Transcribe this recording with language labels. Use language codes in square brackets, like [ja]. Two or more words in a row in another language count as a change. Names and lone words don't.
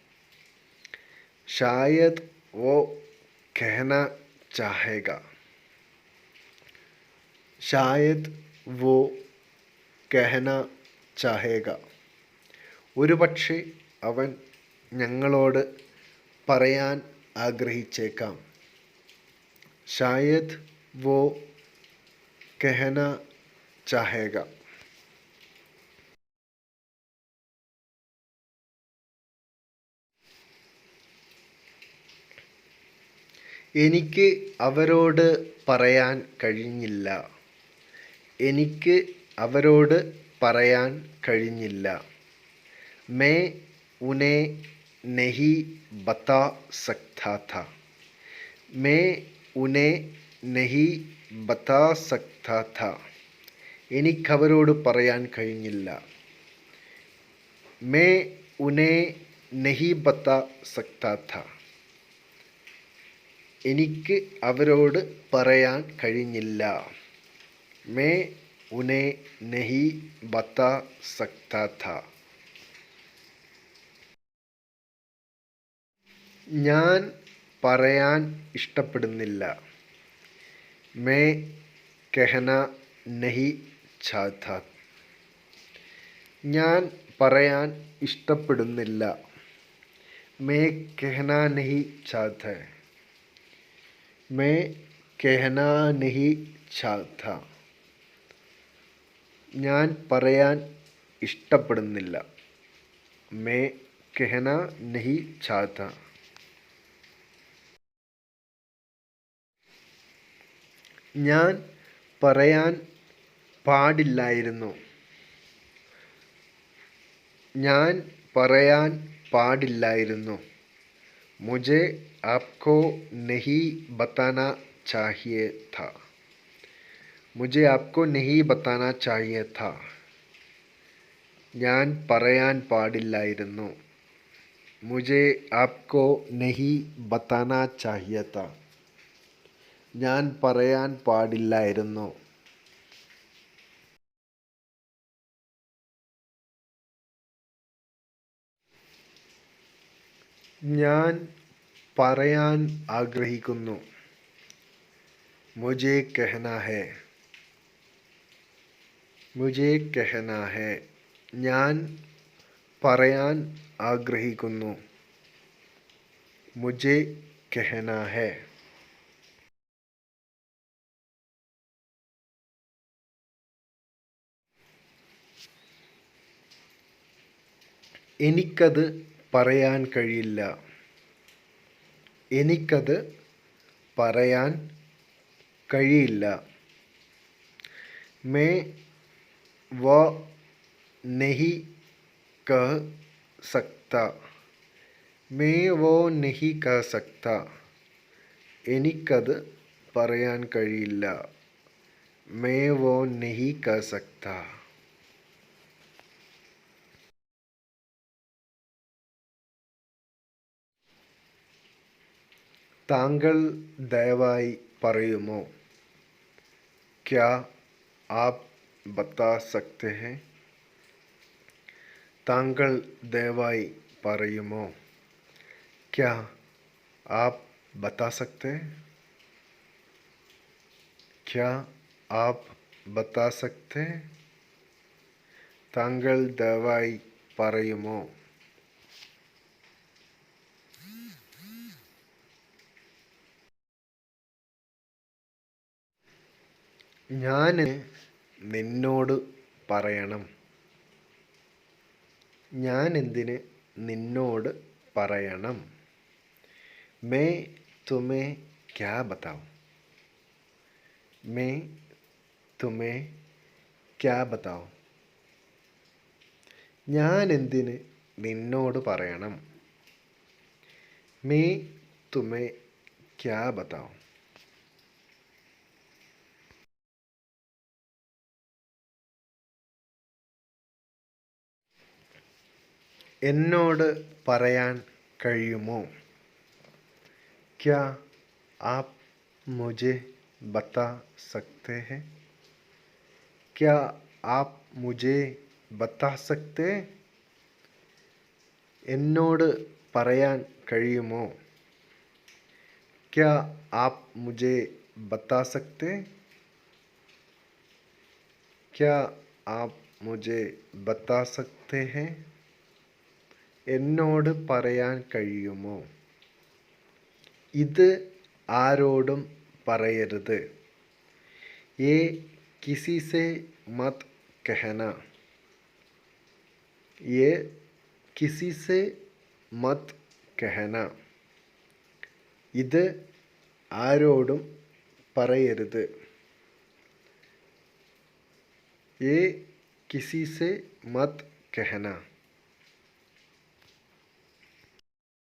[hi] शायद वो कहना चाहेगा. शायद वो कहना चाहेगा. [ml] ഒരുപക്ഷെ അവൻ ഞങ്ങളോട് പറയാൻ ആഗ്രഹിച്ചേക്കാം. [hi] शायद वो कहना चाहेगा. [ml] എനിക്ക് അവരോട് പറയാൻ കഴിഞ്ഞില്ല. എനിക്ക് അവരോട് പറയാൻ കഴിഞ്ഞില്ല. [hi] मैं उन्हें नहीं बता सकता था. मैं उन्हें नहीं बता सकता था. [ml] എനിക്കവരോട് പറയാൻ കഴിഞ്ഞില്ല. [hi] मैं उन्हें नहीं बता सकता था. [ml] എനിക്ക് അവരോട് പറയാൻ കഴിഞ്ഞില്ല. [hi] मैं उन्हें नहीं बता सकता था. [ml] ഞാൻ പറയാൻ ഇഷ്ടപ്പെടുന്നില്ല. [hi] मैं कहना नहीं चाहता. [ml] ഞാൻ പറയാൻ ഇഷ്ടപ്പെടുന്നില്ല. [hi] मैं कहना नहीं चाहता. मैं कहना नहीं चाहता. [ml] ഞാൻ പറയാൻ ഇഷ്ടപ്പെടുന്നില്ല. [hi] मैं कहना नहीं चाहता. [ml] ഞാൻ പറയാൻ പാടില്ലായിരുന്നു. ഞാൻ പറയാൻ പാടില്ലായിരുന്നു. [hi] मुझे आपको नहीं बताना चाहिए था. मुझे आपको नहीं बताना चाहिए था. [ml] ഞാൻ പറയാൻ പാടില്ലായിരുന്നു. [hi] मुझे आपको नहीं बताना चाहिए था. [ml] ഞാൻ പറയാൻ പാടില്ലായിരുന്നു. ഞാൻ പറയാൻ ആഗ്രഹിക്കുന്നു. [hi] मुझे कहना है. मुझे कहना है. [ml] ഞാൻ പറയാൻ ആഗ്രഹിക്കുന്നു. [hi] मुझे कहना है. [ml] എനിക്കത് പറയാൻ കഴിയില്ല. എനിക്കത് പറയാൻ കഴിയില്ല. [hi] मैं वो नहीं कह सकता. मैं वो नहीं कह सकता. [ml] എനിക്കത് പറയാൻ കഴിയില്ല. [hi] मैं वो नहीं कह सकता. [ml] താങ്കൾ ദയവായി പറയുമോ? [hi] क्या आप बता सकते हैं? [ml] താങ്കൾ ദയവായി പറയുമോ? [hi] क्या आप बता सकते हैं? क्या आप बता सकते हैं? [ml] താങ്കൾ ദയവായി പറയുമോ? ഞാൻ നിന്നോട് പറയണം. ഞാൻ എന്തിന് നിന്നോട് പറയണം? [hi] मैं तुम्हें क्या बताऊं? मैं तुम्हें क्या बताऊं? [ml] ഞാൻ എന്തിന് നിന്നോട് പറയണം? [hi] मैं तुम्हें क्या बताऊं? [ml] എന്നോട് പറയാൻ കഴിയുമോ? [hi] क्या आप मुझे बता सकते हैं? क्या आप मुझे बता सकते हैं? [ml] എന്നോട് പറയാൻ കഴിയുമോ? [hi] क्या आप मुझे बता सकते हैं? क्या आप मुझे बता सकते हैं? [ml] എന്നോട് പറയാൻ കഴിയുമോ? ഇത് ആരോടും പറയരുത്. [hi] ये किसी से मत कहना. ये किसी से मत कहना. [ml] ഇത് ആരോടും പറയരുത്. [hi] ये किसी से मत कहना.